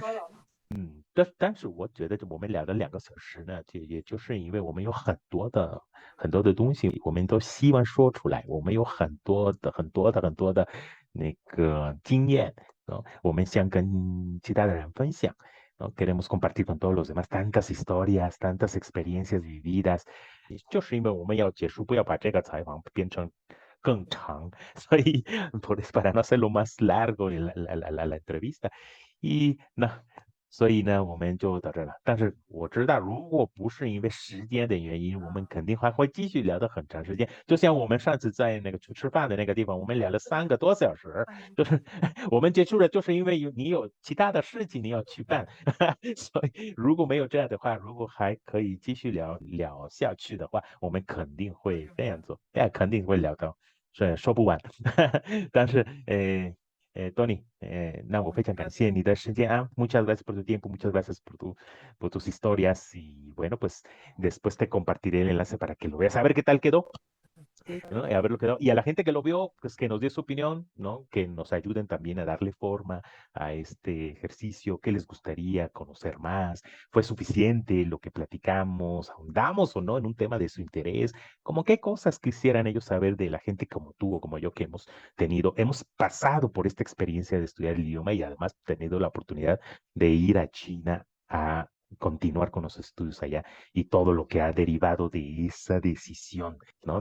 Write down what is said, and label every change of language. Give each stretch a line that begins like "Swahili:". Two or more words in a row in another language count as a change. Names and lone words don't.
Chinese: 但是我觉得我们聊了2个小时呢，也就是因为我们有很多的东西，我们都希望说出来，我们有很多的那个经验，我们想跟其他的人分享。
Spanish: Queremos compartir con todos los demás tantas historias, tantas experiencias vividas，
Chinese: 就是因为我们要结束，不要把这个采访变成更长，所以
Spanish: para no hacerlo más largo la entrevista，
Chinese: 所以呢，我们就到这了。但是我知道，如果不是因为时间的原因，我们肯定还会继续聊得很长时间。就像我们上次在那个去吃饭的那个地方，我们聊了3个多小时，就是我们结束了，就是因为你有其他的事情你要去办。所以如果没有这样的话，如果还可以继续聊下去的话，我们肯定会这样做，肯定会聊到说不完。但是Tony,
Spanish: no, fecha canción y muchas gracias por tu tiempo, muchas gracias por tus historias y bueno, pues después te compartiré el enlace para que lo veas, a ver qué tal quedó. ¿No? A ver lo que quedó. Y a la gente que lo vio, pues que nos dé su opinión, ¿no? Que nos ayuden también a darle forma a este ejercicio, qué les gustaría conocer más, fue suficiente lo que platicamos, ahondamos o no en un tema de su interés, como qué cosas quisieran ellos saber de la gente como tú o como yo que hemos pasado por esta experiencia de estudiar el idioma y además tenido la oportunidad de ir a China a continuar con los estudios allá y todo lo que ha derivado de esa decisión, ¿no?